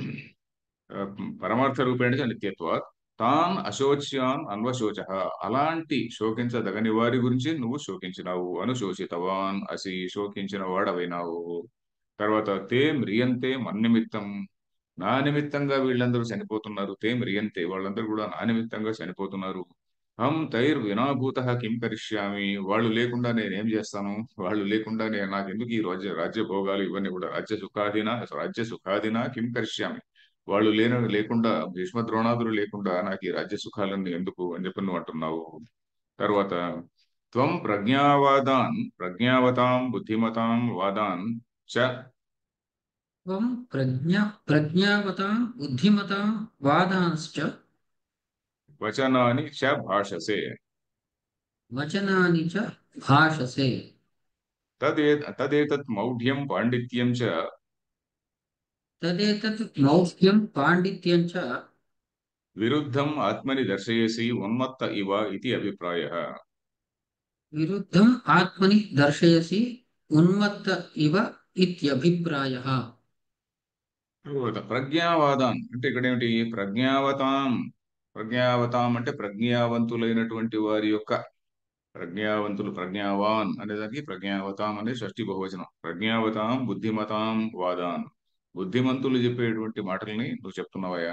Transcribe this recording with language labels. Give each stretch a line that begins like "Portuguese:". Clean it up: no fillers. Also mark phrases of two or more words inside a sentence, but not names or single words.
Telugu: ఆ,
Sanskrit: परमार्थ रूपेण च नित्यत्वात् तान् अशोच्यान् अन्वशोच
Telugu: అలాంటి శోకించదగని వారి గురించి నువ్వు శోకించినావు
Sanskrit: अनुशोचितवान् असि
Telugu: శోకించిన వాడవైనావు తర్వాత
Sanskrit: ते म्रियन्ते मन्निमित्तम्
Telugu: నా నిమిత్తంగా వీళ్ళందరూ చనిపోతున్నారు
Sanskrit: ते म्रियन्ते
Telugu: వాళ్ళందరూ కూడా నా నిమిత్తంగా చనిపోతున్నారు
Sanskrit: हं तैर् विनाभूत किं करिष्यामि
Telugu: వాళ్ళు లేకుండా నేనేం చేస్తాను వాళ్ళు లేకుండా నేను నాకెందుకు ఈ రాజ్య భోగాలు ఇవన్నీ కూడా
Sanskrit: राज्य सुखादिना किं करिष्यामि
Telugu: వాళ్ళు లేకుండా భీష్మ ద్రోణాదులు లేకుండా నాకు ఈ రాజ్య సుఖాలన్నీ ఎందుకు అని చెప్పి నువ్వు అంటున్నావు తర్వాత
Sanskrit: त्वं प्रज्ञावतां बुद्धिमतां वादान् च त्वं प्रज्ञावतां बुद्धिमतां वादांश्च वचनानि च भाषसे वचनानि च भाषसे तदेतत् मौढ्यं पाण्डित्यं च तदेतत् मौढ्यं पाण्डित्यं च विरुद्धं आत्मनि दर्शयसि उन्मत्त इव इदि अभिप्रायः विरुद्धम् आत्मनि दर्शयसि उन्मत्त इव इत्यभिप्रायः
Telugu: తర్వాత ప్రజ్ఞావాదాన్ అంటే ఇక్కడ ఏమిటి ప్రజ్ఞావతాం అంటే ప్రజ్ఞావంతులైనటువంటి వారి యొక్క ప్రజ్ఞావంతులు ప్రజ్ఞావాన్ అనేదానికి ప్రజ్ఞావతాం అనే షష్ఠి బహువచనం
Sanskrit: प्रज्ञावतां बुद्धिमतां वादान्
Telugu: బుద్ధిమంతులు చెప్పేటువంటి మాటల్ని నువ్వు చెప్తున్నావయ్యా.